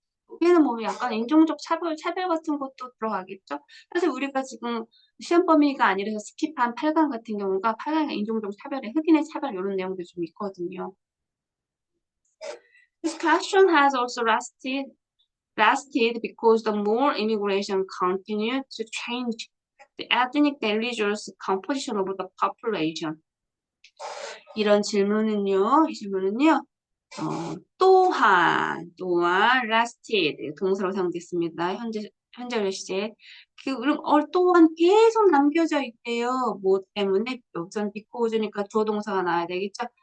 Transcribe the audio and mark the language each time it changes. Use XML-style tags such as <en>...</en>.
<ko>여기는 뭐 약간 인종적 차별 같은 것도 들어가겠죠? 사실 우리가 지금 시험 범위가 아니라서 스킵한 8강 같은 경우가 8강의 인종적 차별에 흑인의 차별 이런 내용도 좀 있거든요.</ko> <en>This question has also lasted lasted because the more immigration continued to change the ethnic religious composition of the population.</en> <ko>이런 질문은요, 이 질문은요, 또한 lasted 동사로 사용됐습니다. 현재 시제. 그럼 또한 계속 남겨져 있대요. 뭐 때문에 여기선 because니까 주어 동사가 나와야 되겠죠.</ko>